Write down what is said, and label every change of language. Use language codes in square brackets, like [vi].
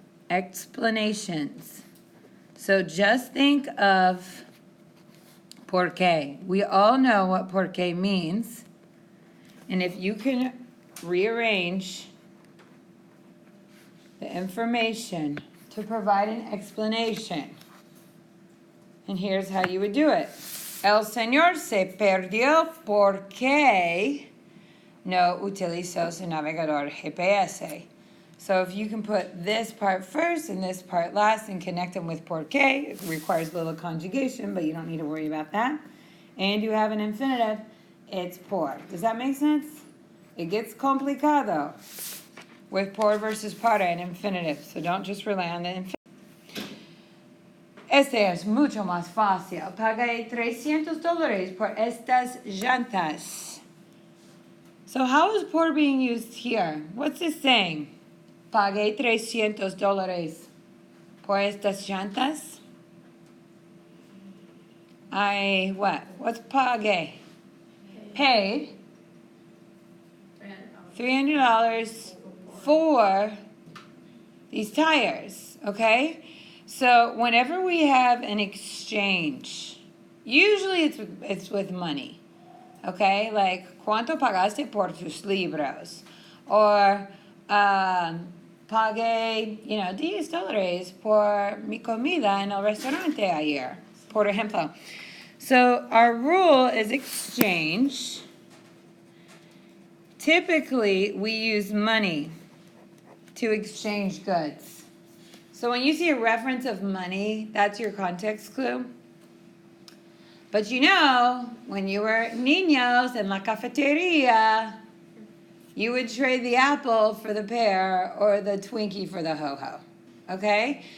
[en] Explanations. So just think of [es] por qué. [en] We all know what por qué means. And if you can rearrange the information to provide an explanation, and here's how you would do it. [es] El señor se perdió porque no utilizó su navegador GPS. [en] So if you can put this part first and this part last and connect them with porque, it requires a little conjugation, but you don't need to worry about that. And you have an infinitive, it's por. Does that make sense? It gets complicado with por versus para and infinitive, so don't just rely on the infinitive. [es] Este es mucho más fácil. Pagué $300 por estas llantas. [en] So how is por being used here? What's this saying? [es] Pagué $300 por estas llantas. [en] What? What's pagué? Paid $300 for these tires, okay? So whenever we have an exchange, usually it's with money, okay? [es] Like, ¿cuánto pagaste por tus libros? Or, pagué, $10 por mi comida en el restaurante ayer, por ejemplo. [en] So our rule is exchange. Typically, we use money to exchange goods. So when you see a reference of money, that's your context clue. But when you were [es] niños en la cafeteria, [en] you would trade the apple for the pear or the Twinkie for the ho-ho. Okay?